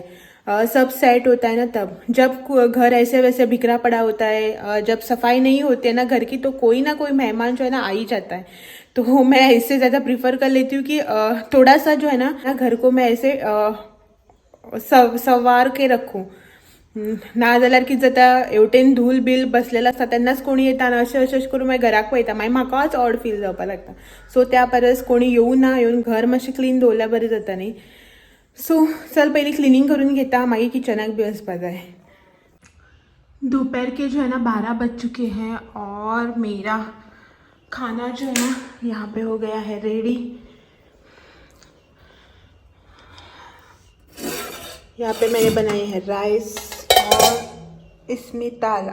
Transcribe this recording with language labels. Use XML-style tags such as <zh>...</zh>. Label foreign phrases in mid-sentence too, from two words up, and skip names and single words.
<hi>सब सेट होता है ना तब, जब घर ऐसे वैसे बिखरा पड़ा होता है, जब सफाई नहीं होती है ना घर की, तो कोई ना कोई मेहमान जो है ना आ ही जाता है. तो मैं इससे ज़्यादा प्रिफर कर लेती हूँ कि थोड़ा सा जो है ना घर को मैं ऐसे सवार के रखू.</hi> <kok>ना जाल्यार कितें जाता, हेवटेन धूल बील बसलेलो आसता तेन्नाच कोणी येताना अशें करून मागीर घराक पळयता मागीर म्हाकाच</kok> <en>odd feel</en> <kok>जावपा लागता. सो त्या परस कोणी येऊ ना येवन घर मातशें क्लीन दवरल्यार बरें जाता न्ही. सो चल पहले क्लीनिंग करून घेता, मागीर किचनाक भी वचपा जाय.</kok> <hi>दोपहर के जो है ना 12 बज चुके हैं और मेरा खाना जो है ना यहाँ पे हो गया है रेडी. यहाँ पे मैंने बनाए हैं राइस और इसमें दाल.</hi>